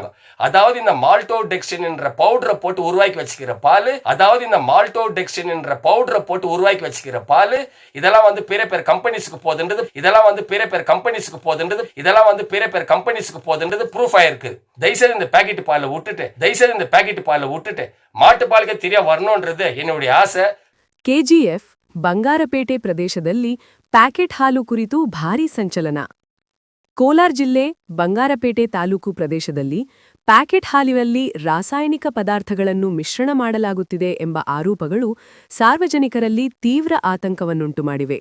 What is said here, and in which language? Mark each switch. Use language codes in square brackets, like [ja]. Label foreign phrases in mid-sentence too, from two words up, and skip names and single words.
[ta] அதாவது இந்த மால்டோடெக்ஸ்டின் என்ற பவுடரை போட்டு உருவாக்கி வச்சுக்கிற பால், இதெல்லாம் வந்து பிற கம்பெனிஸ்க்கு போகுதுன்றது, ப்ரூஃப் ஆயிருக்கு. தயவுசெய்து இந்த பாக்கெட் பாலை விட்டுட்டு மாட்டு பாலுக்கே தெரிய வரணும்ன்றது என்னுடைய ஆசை. [kn] KGF ಬಂಗಾರಪೇಟೆ ಪ್ರದೇಶದಲ್ಲಿ ಪ್ಯಾಕೆಟ್ ಹಾಲು ಕುರಿತು ಭಾರೀ ಸಂಚಲನ. ಕೋಲಾರ ಜಿಲ್ಲೆ ಬಂಗಾರಪೇಟೆ ತಾಲೂಕು ಪ್ರದೇಶದಲ್ಲಿ ಪ್ಯಾಕೆಟ್ ಹಾಲಿನಲ್ಲಿ ರಾಸಾಯನಿಕ ಪದಾರ್ಥಗಳನ್ನು ಮಿಶ್ರಣ ಮಾಡಲಾಗುತ್ತಿದೆ ಎಂಬ ಆರೋಪಗಳು ಸಾರ್ವಜನಿಕರಲ್ಲಿ ತೀವ್ರ ಆತಂಕವನ್ನುಂಟುಮಾಡಿವೆ.